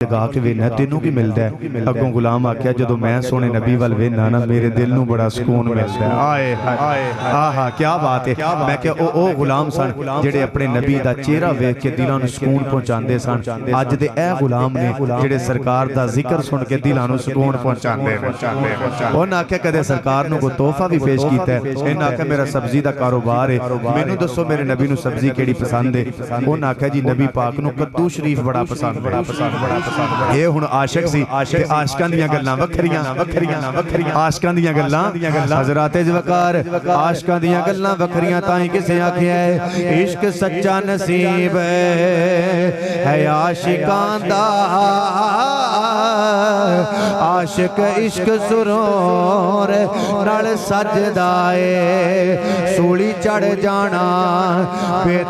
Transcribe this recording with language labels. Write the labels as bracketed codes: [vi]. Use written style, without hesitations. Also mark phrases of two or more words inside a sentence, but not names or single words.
[pa] لگا کے وینا تینوں کی ملتا ہے اگوں غلام آکھیا جدو میں سونے نبی وال وینا نا میرے دل نو بڑا سکون ملتا ہے آئے آہا کیا بات ہے میں کہ او غلام سن جڑے اپنے نبی دا چہرہ ویکھ کے دلاں نو سکون پہنچاندے سن اج دے اے غلام نے جڑے سرکار دا ذکر سن کے دلاں نو سکون پہنچاندے انہاں آکھیا کدے سرکار نو کوئی تحفہ بھی پیش کیتا ہے انہاں آکھیا میرا سبزی دا کاروبار ہے مینوں دسو میرے نبی نو سبزی کیڑی پسند ہے انہاں آکھیا جی نبی پاک نو کدو شریف بڑا پسند اے ہن عاشق سی تے عاشقاں دیاں گلاں وکھریاں عاشقاں دیاں گلاں حضرات وقار عاشقاں دیاں گلاں وکھریاں تائیں کسے آکھیا ہے عشق سچا نصیب ہے عاشقاں دا عاشق عشق سرور نال سجدا اے سولی چڑھ جانا پیت